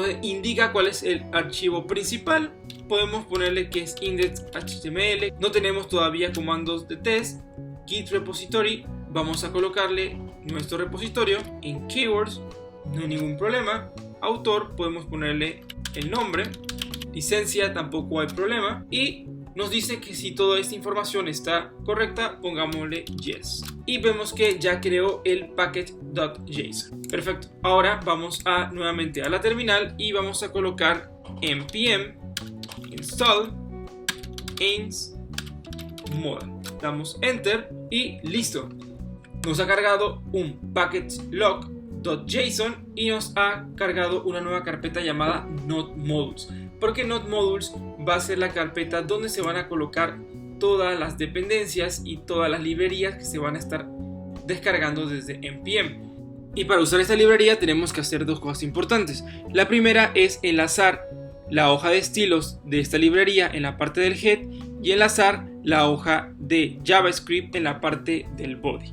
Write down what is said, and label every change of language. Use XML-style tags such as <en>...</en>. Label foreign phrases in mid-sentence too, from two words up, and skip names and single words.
<es>indica cuál es el archivo principal, podemos ponerle que es index.html, no tenemos todavía comandos de test,</es> <en>git repository,</en> <es>vamos a colocarle nuestro repositorio en keywords, no hay ningún problema, autor podemos ponerle el nombre, licencia tampoco hay problema, y nos dice que si toda esta información está correcta pongámosle yes, y vemos que ya creó el package.json. Perfecto, ahora vamos nuevamente a la terminal y vamos a colocar</es> <en>npm install ains modal,</en> <es>damos enter y listo, nos ha cargado un package.log.json y nos ha cargado una nueva carpeta llamada node_modules, porque node_modules va a ser la carpeta donde se van a colocar todas las dependencias y todas las librerías que se van a estar descargando desde npm. Y para usar esta librería tenemos que hacer dos cosas importantes. La primera es enlazar la hoja de estilos de esta librería en la parte del head y enlazar la hoja de JavaScript en la parte del body.</es>